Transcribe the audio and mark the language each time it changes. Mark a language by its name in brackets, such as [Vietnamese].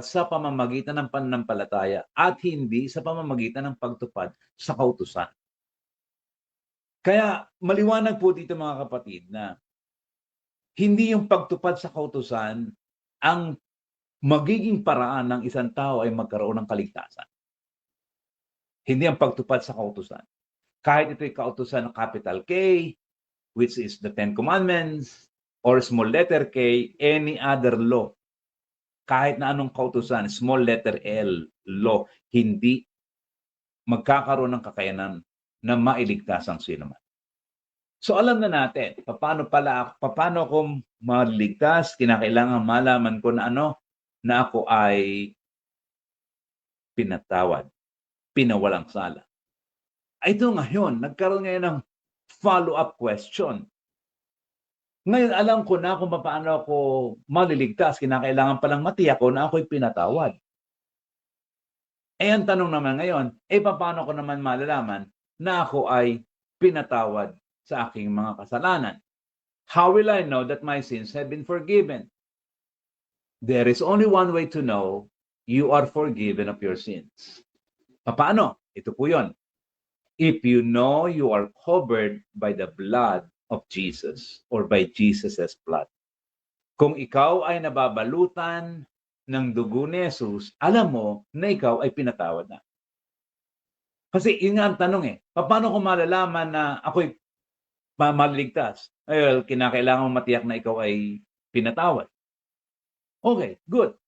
[Filipino] Sa pamamagitan ng pananampalataya at hindi sa pamamagitan ng pagtupad sa kautusan. Kaya maliwanag po dito mga kapatid na hindi yung pagtupad sa kautusan ang magiging paraan ng isang tao ay magkaroon ng kaligtasan. Hindi ang pagtupad sa kautusan. Kahit ito'y kautusan ng capital K, [English] which is the Ten Commandments, [Filipino] or small letter K, [English] any other law. [Filipino] Kahit na anong kautusan, small letter L, law, hindi magkakaroon ng kakayanan na mailigtas ang sinuman. So alam na natin, paano ako maligtas, kinakailangan malaman ko na na ako ay pinatawad, pinawalang sala. Ito ngayon, nagkaroon ngayon ng follow-up question. Ngayon, alam ko na kung paano ako maliligtas. Kinakailangan palang matiyak ko na ako'y pinatawad. Ang tanong naman ngayon, paano ko naman malalaman na ako ay pinatawad sa aking mga kasalanan? [English] How will I know that my sins have been forgiven? There is only one way to know you are forgiven of your sins. [Filipino] Paano? Ito po yun. [English] If you know you are covered by the blood of Jesus or by Jesus' blood. [Filipino] Kung ikaw ay nababalutan ng dugo ni Jesus, alam mo na ikaw ay pinatawad na. Kasi yun nga ang tanong paano ko malalaman na ako'y maliligtas? Well, kinakailangan mo matiyak na ikaw ay pinatawad. Okay, good.